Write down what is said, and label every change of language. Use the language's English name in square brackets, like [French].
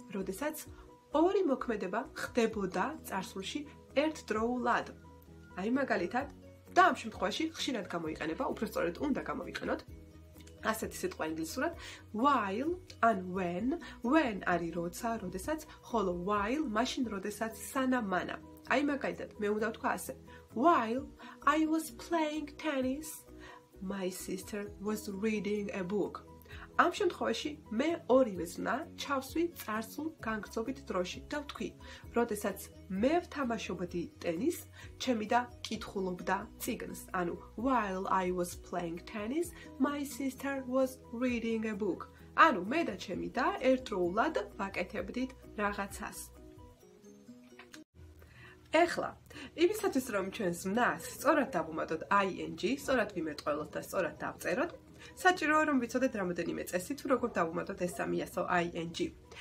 [Georgian] როდესაც ორი მოქმედება ხდებოდა წარსულში ერთდროულად. აი მაგალითად, და ამ შემთხვევაში ხშირად გამოიყენება, უბრალოდ უნდა გამოვიყენოთ ასეთი სიტყვა ინგლისურად while and when არის როცა, როდესაც, ხოლო while მაშინ როდესაც სანამ-მანამ. აი მაგალითად, მე უნდა ვთქვა ასე [English] while I was playing tennis, my sister was reading a book. [Georgian] ამ შემთხვევაში მე ორივე ზმნა ჩავსვი წარსულ განგრძობით დროში და ვთქვი, როდესაც მე ვთამაშობდი ტენისს, ჩემი და კითხულობდა წიგნს. [English] ანუ while I was playing tennis, my sister was reading a book. [Georgian] ანუ მე და ჩემი და ერთდროულად ვაკეთებდით რაღაცას. ეხლა, იმისათვის რომ ჩვენ ზმნას სწორად დავუმატოთ ing, სწორად ვიმეტყველოთ და სწორად დავწეროთ, საჭიროა რომ ვიცოდეთ რამოდენიმე წესი თუ როგორ დავუმატოთ ეს სამი ასო ing.